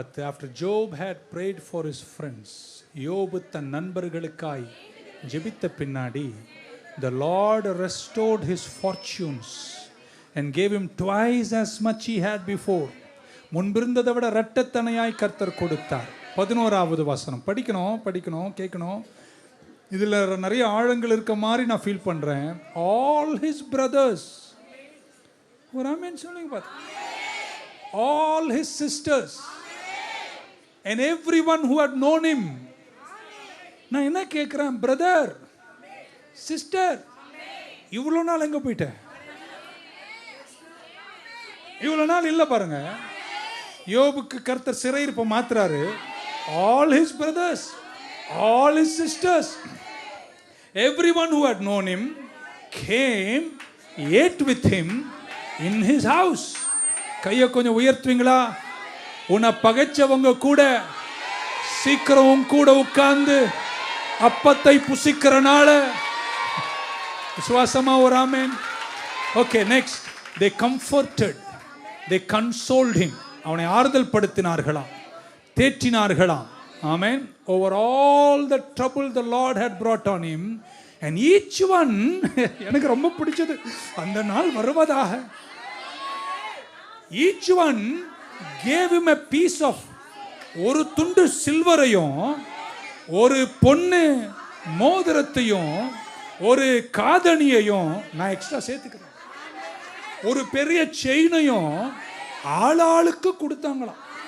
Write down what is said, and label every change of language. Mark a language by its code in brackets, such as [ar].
[en] After Job had prayed for his friends, [ta] யோபு தன் நண்பர்களுக்காய் ஜெபித்த பின்னாடி, [en] the Lord restored his fortunes and gave him twice as much he had before. [ta] முன்பிருந்ததை விட இரட்டத்தனையாய் கர்த்தர் கொடுத்தார். 11வது வசனம் படிக்கணும் கேட்கணும். இதில் நிறைய ஆழங்கள் இருக்க மாதிரி நான் ஃபீல் பண்ணுறேன். [en] All his brothers, [ta] ஒரு ஆமென் சொல்லுங்க பார்த்து, [en] all his sisters and everyone who had known him. [ta] நான் என்ன கேட்குறேன், பிரதர் சிஸ்டர், இவ்வளோ நாள் எங்கே போயிட்ட? இவ்வளோ நாள் இல்லை பாருங்க. யோபுக்கு கர்த்தர் சிறையிருப்பை மாத்துறாரு. [en] All his brothers, all his sisters, everyone who had known him came, ate with him in his house. [ta] கையை கொஞ்சம் உயர்த்துவீங்களா? உன்னை பகைச்சவங்க கூட சீக்கிரம் கூட உட்கார்ந்து அப்பத்தை புசிக்கிறனால விசுவாசமா ஒரு ஆமென். Okay, next. [en] they comforted, they consoled him. [ta] அவனை ஆறுதல் படுத்தினார்களாம், தேற்றினார்களாம். ஆமென். [en] over all the trouble the Lord had brought on him, and each one [ta] எனக்கு ரொம்ப பிடிச்சது, அந்த நாள் வருவதாக, [en] each one gave him a piece of, [ta] ஒரு துண்டு சில்வரையும் ஒரு பொண்ணு மோதிரத்தையும் ஒரு காதணியையும் நான் எக்ஸ்ட்ரா சேர்த்துக்கிறேன், ஒரு பெரிய செயினையும் ஆளாளுக்கு கொடுத்தாங்களாம்.